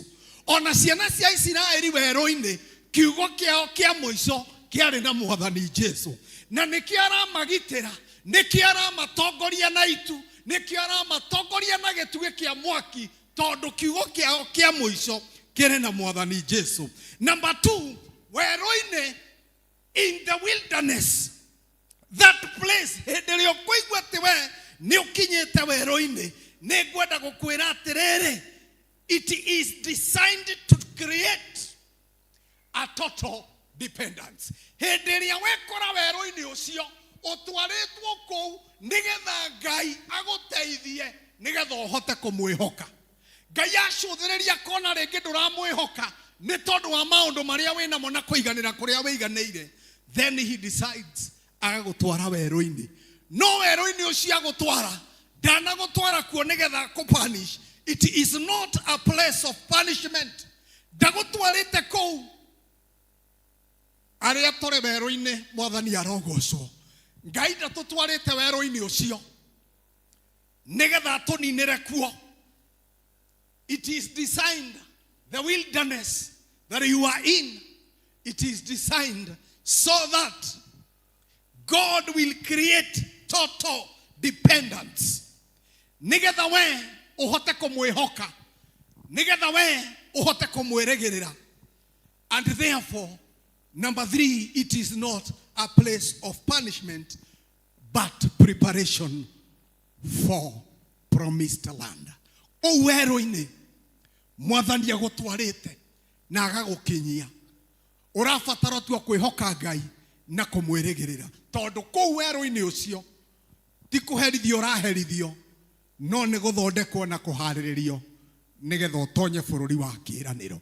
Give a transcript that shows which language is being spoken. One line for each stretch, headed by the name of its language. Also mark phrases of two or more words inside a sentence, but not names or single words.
Kikuyu: Ona ciana cia Isiraeli werũ-inĩ, kiugo kĩao kĩa mũico kĩarĩ na mwathani Jesũ, na nĩkĩo aramagitĩra, nĩkĩo aramatongoria na itu, nĩkĩo aramatongoria na gĩtugĩ kĩa mwaki, tondũ kiugo kĩao kĩa mũico kĩrĩ na mwathani Jesũ. Number 2, werũ-inĩ,
English: in the wilderness, that place,
Kikuyu: hĩndĩ ĩrĩa ũkũigua atĩ we nĩ ũkinyĩte werũ-inĩ, nĩngwenda gũkwĩra atĩrĩrĩ,
English: it is designed to create a total dependence.
Kikuyu: Hĩndĩ ĩrĩa wekora werũ-inĩ ũcio, ũtwarĩtwo kũu nĩgetha Ngai agũteithie, nĩgetha ũhote kũmwĩhoka. Ngai acũthĩrĩria kona rĩngĩ ndũramwĩhoka nĩ tondũ wa maũndũ marĩa wĩnamo na kũiganĩra kũrĩa wĩiganĩire,
English: then he decides
Kikuyu: agagũtwara werũ-inĩ. No werũ-inĩ ũcio agũtwara, ndanagũtwara kuo nĩgetha kũpunish.
English: It is not a place of punishment.
Kikuyu: Ndagũtwarĩte kũu. Arĩa tũrĩ werũ-inĩ, mwathani arogocwo. Ngai ndatũtwarĩte werũ-inĩ ũcio nĩgetha atũninĩre kuo.
English: It is designed, the wilderness that you are in, it is designed so that God will create total dependence.
Kikuyu: Nĩgetha we uhote kũmwĩhoka, nĩgetha we uhote kũmwĩrĩgĩrĩra.
English: And therefore, number 3, it is not a place of punishment, but preparation for promised land.
Kikuyu: O werũ-inĩ, mwathani agũtwarĩte na agagũkinyia. Ũrabatara tu kwĩhoka Ngai na kũmwĩrĩgĩrĩra, tondũ kũu werũ-inĩ ũcio ti kũherithio ũraherithio, no nĩ gũthondekwo na kũharĩrĩrio nĩgetha ũtonye bũrũri wa kĩĩranĩro.